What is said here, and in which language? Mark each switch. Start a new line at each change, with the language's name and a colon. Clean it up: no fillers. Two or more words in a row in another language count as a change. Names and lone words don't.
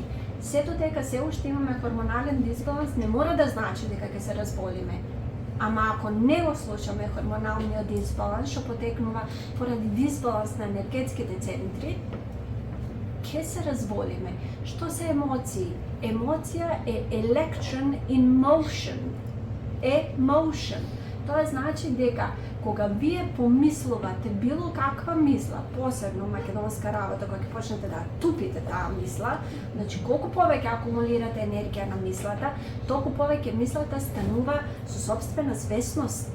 Macedonian: Се додека се уште имаме хормонален дисбаланс, не мора да значи дека ќе се разболиме. Ама ако не го слушаме хормоналниот дисбаланс, што потекнува поради дисбаланс на енергетските центри, ќе се разболиме. Што се емоции? Емоција е
English: electron in motion. Emotion.
Macedonian: Тоа значи дека кога вие помислувате било каква мисла, посебно македонска работа, кога ќе почнете да тупите таа мисла, значи колку повеќе акумулирате енергија на мислата, толку повеќе мислата станува со сопствена свесност.